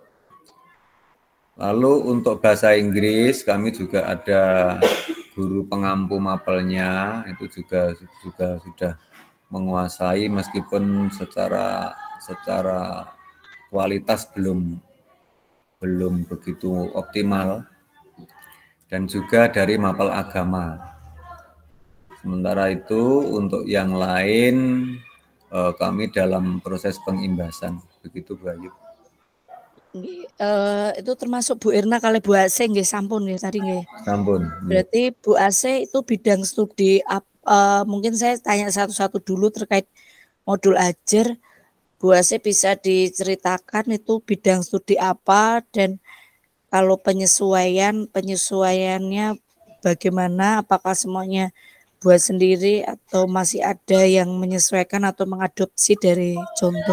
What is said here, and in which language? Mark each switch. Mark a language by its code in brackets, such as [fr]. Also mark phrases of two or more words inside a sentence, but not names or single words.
[id] Lalu untuk bahasa Inggris kami juga ada guru pengampu mapelnya, itu juga sudah menguasai meskipun secara kualitas belum begitu optimal, dan juga dari mapel agama. Sementara itu untuk yang lain kami dalam proses pengimbasan, begitu Bu Ayu. Itu termasuk Bu Irna kali Bu Asih [jv] nggih sampun nggih [id] tadi nggih. Sampun. Berarti Bu Asih itu bidang studi mungkin saya tanya satu-satu dulu terkait modul ajar. Bu Asih bisa diceritakan itu bidang studi apa dan kalau penyesuaiannya bagaimana, apakah semuanya buat sendiri atau masih ada yang menyesuaikan atau mengadopsi dari contoh.